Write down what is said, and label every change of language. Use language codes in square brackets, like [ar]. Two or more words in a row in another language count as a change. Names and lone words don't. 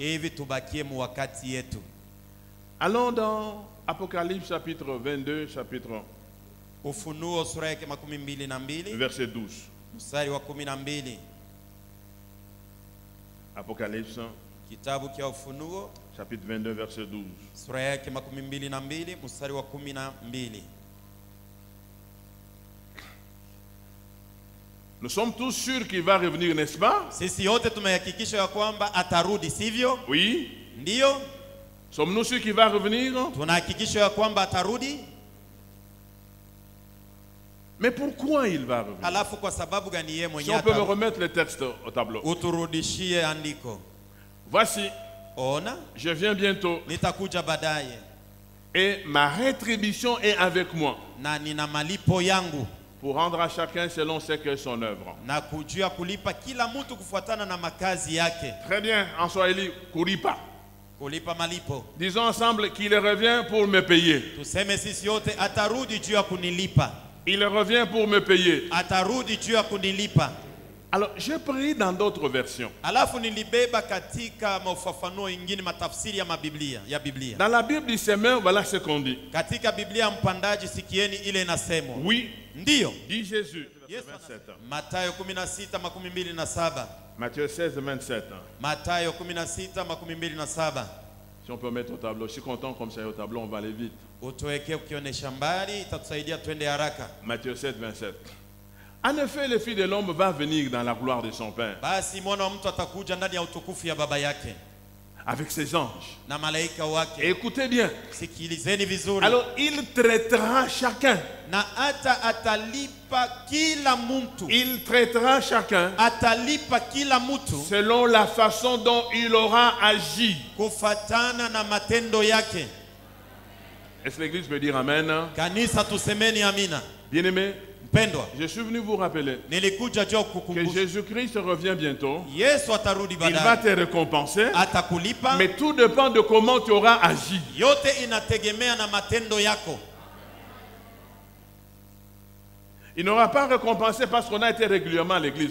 [fr] Allons dans Apocalypse chapitre 22, chapitre 1. Verset 12. Apocalypse [sw] Kitabu cha Ufunuo [fr] chapitre 22 verset 12. [sw] Sura yake 22 mstari wa 12. [fr] Nous sommes tous sûrs qu'il va revenir, n'est-ce pas? [sw] Sisi yote tumehakikisha ya kwamba atarudi, sivyo? [fr] Oui. [sw] Ndio. [fr] Sommes-nous sûrs qu'il va revenir? [sw] Tunahakikisha ya kwamba atarudi. [fr] Mais pourquoi il va revenir? [sw] Alafu kwa sababu gani yeye mwenyewe? [fr] Si on peut me remettre le texte au tableau. [sw] Uturudishie andiko. [fr] Voici. [sw] Ona, [fr] je viens bientôt. [sw] Nitakuja baadaye. [fr] Et ma rétribution est avec moi. [sw] Na nina malipo yangu. [fr] Pour rendre à chacun selon ce qu'est son œuvre. [sw] Na kujua kulipa kila mtu kufuatana na makazi yake. [fr] Très bien, en Swahili, kulipa. [sw] Kulipa malipo. [fr] Disons ensemble qu'il revient pour me payer. [sw] Tuseme sisi yote atarudi juu ya kunilipa. [fr] Il revient pour me payer. [sw] Atarudi juu ya kunilipa. [fr] Alors, je prie dans d'autres versions. [sw] Alafu nilibeba katika mafafanuo ingine matafsiri ya Biblia, ya Biblia. [fr] Dans la Bible du Semeur, voilà ce qu'on dit. [sw] Katika Biblia mpandaji sikieni ile inasemwa. [fr] Oui. [sw] Ndio. [fr] Dit Jésus. [sw] Mathayo 16:27. [fr] Matthieu 16:27. [sw] Mathayo 16:27. [fr] Si on peut mettre au tableau, je suis content comme ça au tableau, on va aller vite. [sw] Utuweke ukionyesha mbali itatusaidia twende haraka. [fr] Matthieu 7:27. En effet, le Fils de l'homme va venir dans la gloire de son Père. [sw] Basi mwana wa mtu atakuja ndani ya utukufu ya baba yake. [fr] Avec ses anges. [sw] Na malaika wake. [fr] Écoutez bien. [sw] Sikilizeni vizuri. [fr] Alors, il traitera chacun. [sw] Na atalipa kila mtu. [fr] Il traitera chacun. [sw] Atalipa kila mtu. [fr] Selon la façon dont il aura agi. [sw] Kufatana na matendo yake. [fr] Est-ce que l'église peut dire amen? [sw] Kanisa tusemeni amina. [fr] Bien-aimé. Je suis venu vous rappeler que Jésus-Christ revient bientôt. Il va te récompenser. Mais tout dépend de comment tu auras agi. Il n'aura pas récompensé parce qu'on a été régulièrement à l'église.